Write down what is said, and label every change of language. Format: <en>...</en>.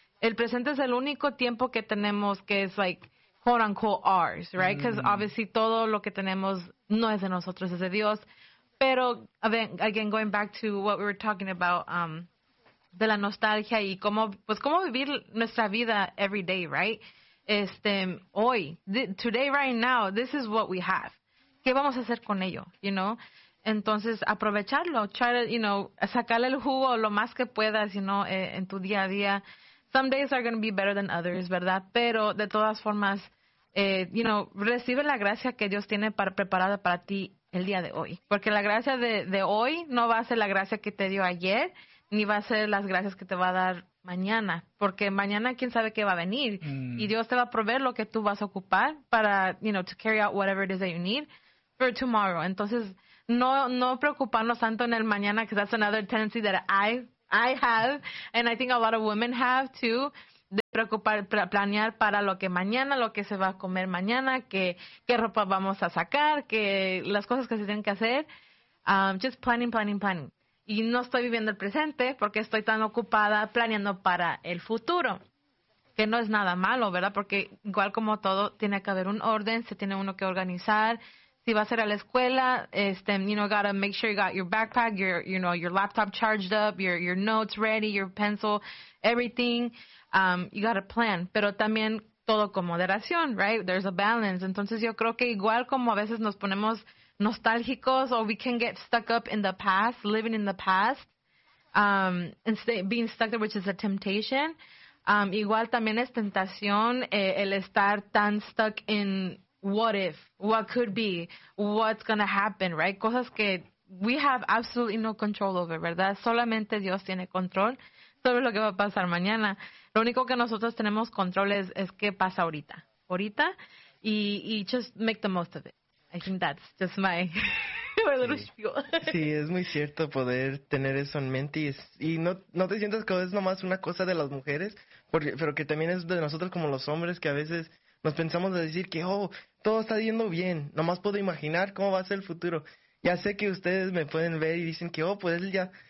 <es>El presente es el único tiempo que tenemos que es,</es> <en>quote, unquote, ours, right? Because, obviously,</en> <es>todo lo que tenemos no es de nosotros, es de Dios. Pero,</es> <en>again, going back to what we were talking about,</en> <es>de la nostalgia y cómo vivir nuestra vida</es> <en>every day, right?</en> <es>Hoy,</es> <en>today, right now, this is what we have.</en> <es>¿Qué vamos a hacer con ello,</es> <en>you know?</en> <es>Entonces, aprovecharlo, sacarle el jugo lo más que puedas, en tu día a día.</es> <en>Some days are going to be better than others,</en> <es>¿verdad? Pero, de todas formas, recibe la gracia que Dios tiene preparada para ti el día de hoy. Porque la gracia de hoy no va a ser la gracia que te dio ayer, ni va a ser las gracias que te va a dar mañana. Porque mañana quién sabe qué va a venir. Y Dios te va a proveer lo que tú vas a ocupar para,</es> <en>to carry out whatever it is that you need for tomorrow.</en> <es>Entonces, no preocuparnos tanto en el mañana,</es> <en>because that's another tendency that I have, and I think a lot of women have too,</en> <es>de preocupar, planear para lo que mañana, lo que se va a comer mañana, qué ropa vamos a sacar, que las cosas que se tienen que hacer.</es> <en>Just planning.</en> <es>Y no estoy viviendo el presente porque estoy tan ocupada planeando para el futuro, que no es nada malo, ¿verdad? Porque igual como todo, tiene que haber un orden, se tiene uno que organizar. Si vas a ir a la escuela,</es> <en>gotta make sure you got your backpack, your laptop charged up, your notes ready, your pencil, everything. You gotta plan,</en> <es>pero también todo con moderación,</es> <en>right? There's a balance.</en> <es>Entonces yo creo que igual como a veces nos ponemos nostálgicos,</es> <en>or we can get stuck up in the past, living in the past, and being stuck there, which is a temptation.</en> <es>Igual también es tentación el estar tan</es> <en>stuck in what if, what could be, what's gonna happen, right?</en> <es>Cosas que</es> <en>we have absolutely no control over,</en> <es>¿verdad? Solamente Dios tiene control sobre lo que va a pasar mañana. Lo único que nosotros tenemos control es qué pasa ahorita. Ahorita.</es> <en>Y just make the most of it. I think that's just my little spiel.</en> <es>Sí, es muy cierto poder tener eso en mente. Y no te sientas que es nomás una cosa de las mujeres, pero que también es de nosotros como los hombres, que a veces nos pensamos a decir que, todo está yendo bien. Nomás puedo imaginar cómo va a ser el futuro. Ya sé que ustedes me pueden ver y dicen que, pues ya...</es>